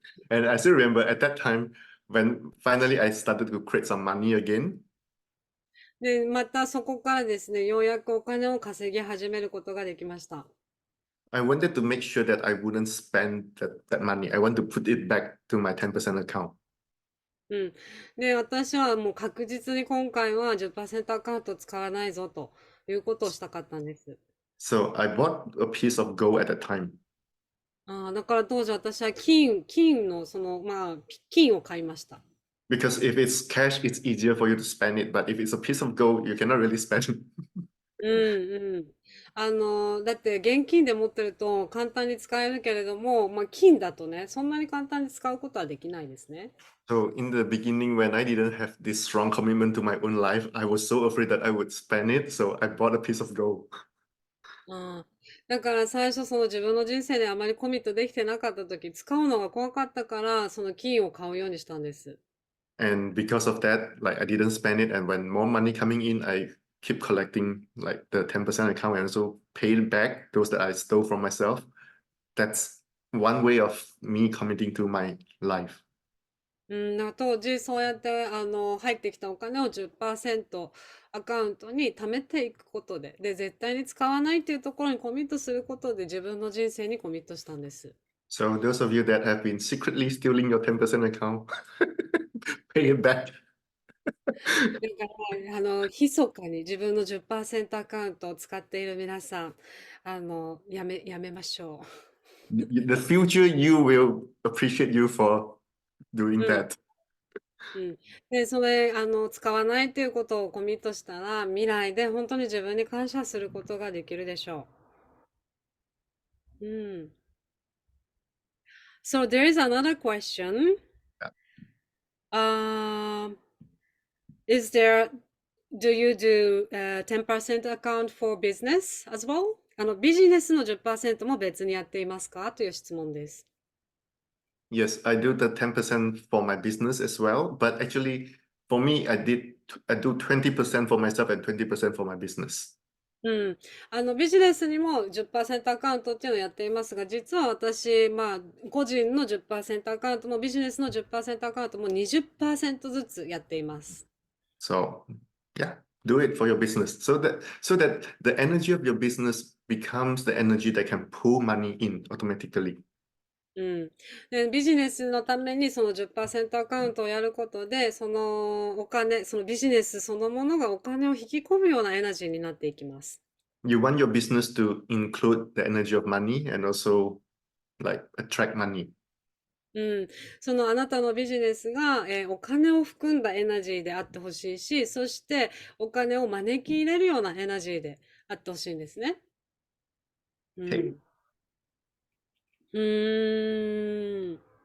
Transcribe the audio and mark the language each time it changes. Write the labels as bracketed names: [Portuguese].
[English] and I still remember at that time when finally I started to create some money again. [Japanese] で、またそこからですね、ようやくお金を稼ぎ始めることができました。 [English] I wanted to make sure that I wouldn't spend that money. I want to put it back to my 10% account. うん。 [Japanese] で、私はもう確実に今回は10%アカウント使わないぞということをしたかったんです。 [English] So I bought a piece of gold at that time [Japanese] だから当時私は金の金を買いました。 [English] because if it's cash, it's easier for you to spend it. But if it's a piece of gold, you cannot really spend it. うんうん。 [Japanese] だって現金で持ってると簡単に使えるけれども、金だとね、そんなに簡単に使うことはできないですね。 [English] So in the beginning, when I didn't have this strong commitment to my own life, I was so afraid that I would spend it. So I bought a piece of gold. [Japanese] ああ、だから最初その自分の人生であまりコミットできてなかった時、使うのが怖かったから、その金を買うようにしたんです。 [English] And because of that, like I didn't spend it. And when more money coming in, I keep collecting like the 10% account and also paid back those that I stole from myself. That's one way of me committing to my life. [Japanese] うん、だから当時そうやって入ってきたお金を10%アカウントに貯めていくことで、絶対に使わないっていうところにコミットすることで自分の人生にコミットしたんです。 [English] So those of you that have been secretly stealing your 10% account, pay it back. [Japanese] だから、密かに自分の10%アカウントを使っている皆さん、やめましょ [English] The future you will appreciate you for doing う。うん。 that. うん。 [Japanese] で、それ、使わないっていうことをコミットしたら、未来で本当に自分に感謝することができるでしょう。うん。 [English] So there is another question. Um, is there, do you do 10% account for business as well? [Japanese] ビジネスの10%も別にやっていますかという質問です。 [English] Yes, I do the 10% for my business as well. But actually, for me, I do 20% for myself and 20% for my business. うん。 [Japanese] ビジネスにも10%アカウントっていうのをやっていますが、実は私、まあ、個人の10%アカウントもビジネスの10%アカウントも20%ずつやっています。 [English] So yeah, do it for your business so that the energy of your business becomes the energy that can pull money in automatically. うん。 [Japanese] で、ビジネスのためにその10%アカウントをやることで、そのお金、そのビジネスそのものがお金を引き込むようなエナジーになっていきます。 [English] You want your business to include the energy of money and also like attract money. うん。 [Japanese] そのあなたのビジネスが、お金を含んだエナジーであってほしいし、そしてお金を招き入れるようなエナジーであってほしいんですね。う [English] Okay. ん。うーん。